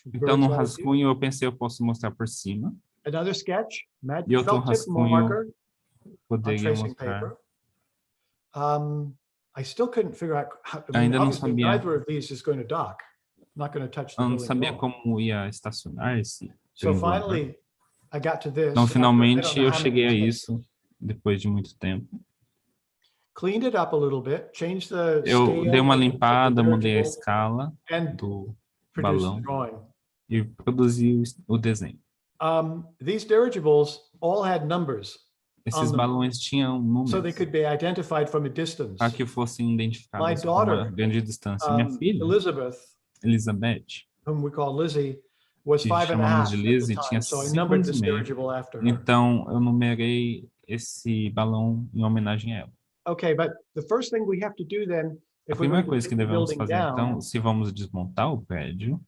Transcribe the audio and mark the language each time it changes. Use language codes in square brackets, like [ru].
[pt] Então no rascunho eu pensei eu posso mostrar por cima. [en] Another sketch, [pt] e outro rascunho poderia mostrar. [en] I still couldn't figure out how. [pt] Ainda não sabia. [en] Neither of these is going to dock. Not going to touch the building. [pt] Não sabia como ia estacionar esse. [en] So finally, I got to this. [pt] Então finalmente eu cheguei a isso depois de muito tempo. [en] Cleaned it up a little bit, changed the. [pt] Eu dei uma limpada, mudei a escala do balão e produzi o desenho. [en] These dirigibles all had numbers. [pt] Esses balões tinham números. [en] So they could be identified from a distance. [pt] Para que fossem identificados a uma grande distância. Minha filha, Elizabeth, [en] whom we call Lizzie, was 5.5 [pt] de Lizzie, tinha 5 anos e meio. Então eu numerei esse balão em homenagem a ela. [en] Okay, but the first thing we have to do then, [pt] a primeira coisa que devemos fazer então, se vamos desmontar o prédio,